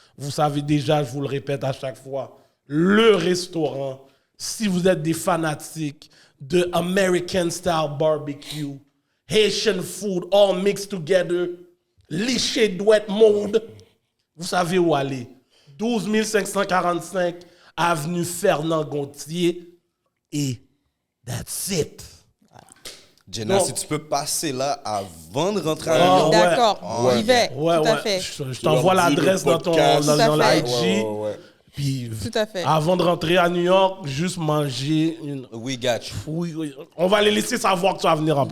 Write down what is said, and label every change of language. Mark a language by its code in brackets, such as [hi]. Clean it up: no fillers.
[fr] Vous savez déjà, je vous le répète à chaque fois, le restaurant, si vous êtes des fanatiques de American Style Barbecue, [en] Haitian food, all mixed together, [fr] liché douette mode, vous savez où aller. 12 545 avenue Fernand Gontier et [en] that's it. [fr] Jenna, si tu peux passer là avant de rentrer à Lyon. D'accord, j'y vais. Tout à fait. Je t'envoie l'adresse dans l'IG. Puis, tout à fait. Avant de rentrer à New York, juste manger une... [en] We got you. [fr] Oui. On va les laisser savoir que tu vas venir en plus.